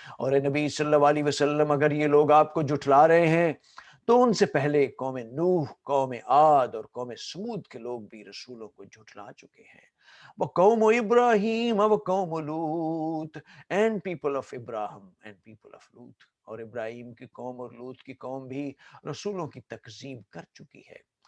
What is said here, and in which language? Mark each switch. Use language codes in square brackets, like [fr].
[hi] और नबी सल्लल्लाहु अलैहि वसल्लम, अगर ये लोग आपको जुठला रहे हैं तो उनसे पहले कौम नूह, कौम आद और कौम समूद के लोग भी रसूलों को झुठला चुके हैं। [ar] وقوم إبراهيم وقوم [en] Lut, and people of Ibrahim and people of Lut. [hi] और इब्राहिम की कौम और लूत की कौम भी रसूलों की तकजीब कर चुकी है।